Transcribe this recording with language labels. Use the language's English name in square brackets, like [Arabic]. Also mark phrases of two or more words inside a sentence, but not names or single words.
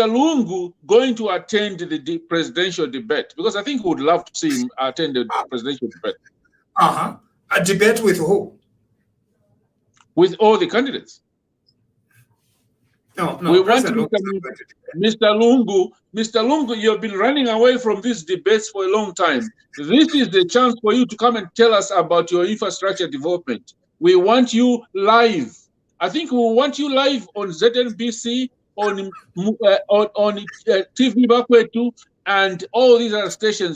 [English] Lungu going to attend the presidential debate? Because I think we would love to see him attend the presidential debate. A debate with who? With all the candidates. No. We want Mr. Lungu. Mr. Lungu, you have been running away from these debates for a long time. This is the chance for you to come and tell us about your infrastructure development. We want you live. I think we want you live on ZNBC, on TV Bakwetu, and all these other stations.